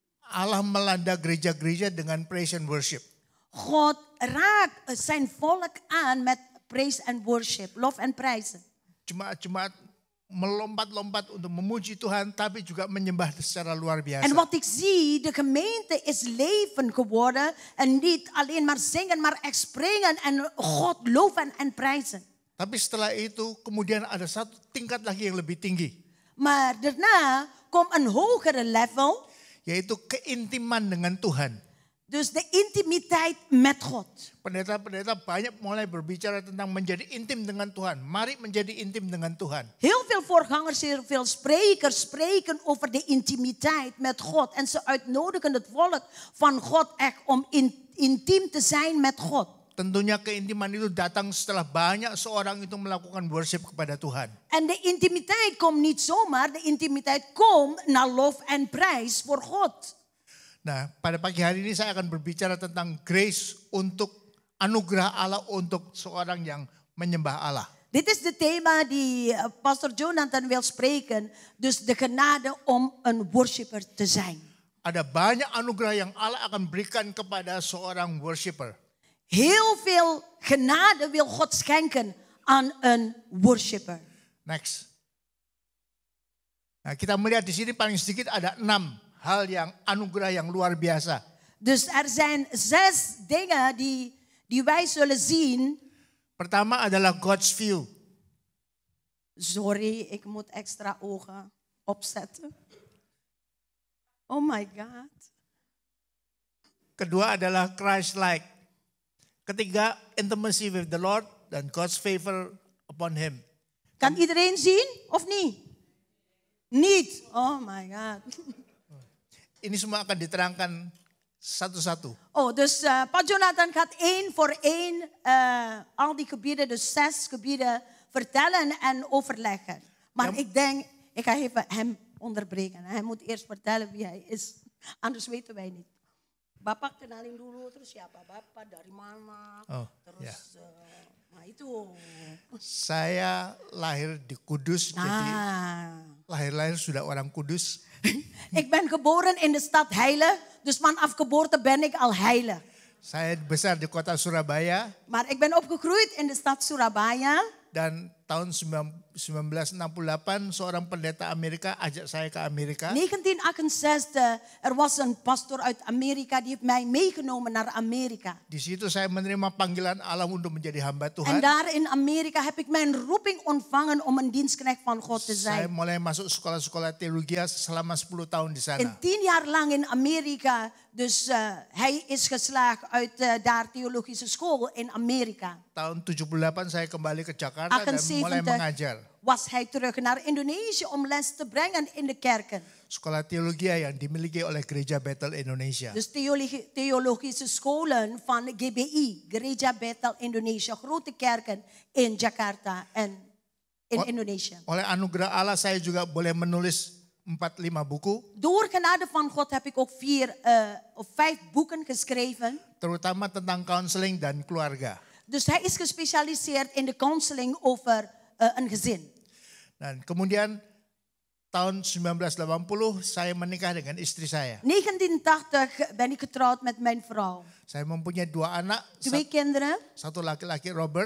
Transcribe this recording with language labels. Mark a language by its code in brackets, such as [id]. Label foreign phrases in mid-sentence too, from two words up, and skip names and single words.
[id] Allah melanda gereja-gereja dengan [en] praise and worship. [nl] God raakt zijn volk aan met [en] praise and worship, [nl] lof en prijzen. [id] Jemaat-jemaat melompat-lompat untuk memuji Tuhan, tapi juga menyembah secara luar biasa. [nl] En wat ik zie, de gemeente is leven geworden. En niet alleen maar zingen, maar echt springen en God loven en prijzen. [id] Tapi setelah itu kemudian ada satu tingkat lagi yang lebih tinggi. [nl] Maar daarna komt een hogere level. [id] Yaitu keintiman dengan Tuhan. [nl] Dus de intimiteit met God. [id] Pendeta-pendeta banyak mulai berbicara tentang menjadi intim dengan Tuhan. Mari menjadi intim dengan Tuhan. [nl] Heel veel voorgangers, heel veel sprekers spreken over de intimiteit met God. En ze uitnodigen het volk van God echt om intiem te zijn met God. [id] Tentunya keintiman itu datang setelah banyak seorang itu melakukan worship kepada Tuhan. [nl] En de intimiteit komt niet zomaar. De intimiteit komt naar lof en prijs voor God. [id] Nah, pada pagi hari ini saya akan berbicara tentang grace untuk anugerah Allah untuk seorang yang menyembah Allah. [nl] Dit is de thema die Pastor Jonathan wil spreken. Dus de genade om een worshipper te zijn. [id] Ada banyak anugerah yang Allah akan berikan kepada seorang worshiper. [nl] Heel veel genade wil God schenken aan een worshipper. Next. [id] Nah, kita melihat di sini paling sedikit ada 6 hal yang anugerah yang luar biasa. [nl] Dus er zijn 6 dingen die wij zullen zien. [id] Pertama adalah [en] God's view. [nl] Sorry, ik moet extra ogen opzetten. [en] Oh my God. [id] Kedua adalah Christ-like. Ketiga, [en] intimacy with the Lord [id] dan [en] God's favor [id] upon him. [nl] Kan iedereen zien of niet? Niet. [en] Oh my God. [id] Ini semua akan diterangkan satu-satu. [nl] Oh, dus Pak Jonathan gaat 1 voor 1 al die gebieden, dus 6 gebieden vertellen en overleggen. Maar ik denk, ik ga even hem onderbreken. Hij moet eerst vertellen wie hij is. Anders weten wij niet. [id] Bapak kenalin dulu, terus siapa Bapak, dari mana, terus nah itu. Saya lahir di Kudus, jadi lahir-lahir sudah orang Kudus. [nl] Ik ben geboren in de stad Heilig, dus vanaf geboorte ben ik al heilig. [id] Saya besar di kota Surabaya. [nl] Maar ik ben opgegroeid in de stad Surabaya. [id] Dan tahun 1968 seorang pendeta Amerika ajak saya ke Amerika. [nl] 1968, er was een pastor uit Amerika die heeft mij meegenomen naar Amerika. [id] Di situ saya menerima panggilan Allah untuk menjadi hamba Tuhan. [nl] En daar in Amerika heb ik mijn roeping ontvangen om een dienstknecht van God te [id] Saya [nl] zijn. [id] mulai masuk sekolah-sekolah teologi selama 10 tahun di sana. [nl] En 10 jaar lang in Amerika, dus hij is geslaagd uit daar theologische school in Amerika. [id] Tahun 78 saya kembali ke Jakarta dan mulai mengajar. [nl] Was hij terug naar Indonesië om les te brengen in de kerken. [id] Sekolah teologi yang dimiliki oleh Gereja Bethel Indonesia. [nl] Dus theologische scholen van GBI, Gereja Bethel Indonesia, grote kerken in Jakarta en in Indonesië. [id] Oleh anugerah Allah saya juga boleh menulis 4-5 buku. [nl] Door genade van God heb ik ook 4 of 5 boeken geschreven. [id] Terutama tentang counseling dan keluarga. [nl] Dus hij is gespecialiseerd in de counseling over een gezin. [id] Dan kemudian tahun 1980 saya menikah dengan istri saya. [nl] 1980 ben ik getrouwd met mijn vrouw. [id] Saya mempunyai 2 anak. [nl] 2 kinderen. [id] Satu laki-laki Robert.